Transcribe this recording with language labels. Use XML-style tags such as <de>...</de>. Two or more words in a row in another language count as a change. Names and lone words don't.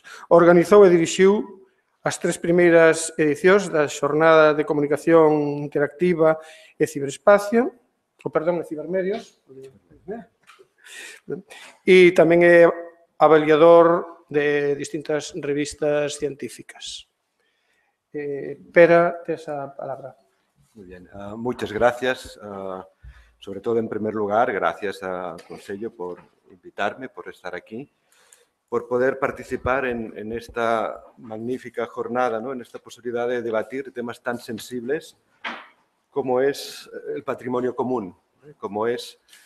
<gl>Organizou e dirixiu as 3 primeiras edicións da Xornada de Comunicación Interactiva e Ciberespacio, e Cibermedios, e tamén é avaliador de distintas revistas científicas. Pera, tes a palabra.</gl> <es>Muy bien, muchas gracias. Sobre todo, en primer lugar, gracias al Consello por invitarme, por estar aquí, por poder participar en esta magnífica jornada, ¿no? En esta posibilidad de debatir temas tan sensibles como es el patrimonio común, como es</es>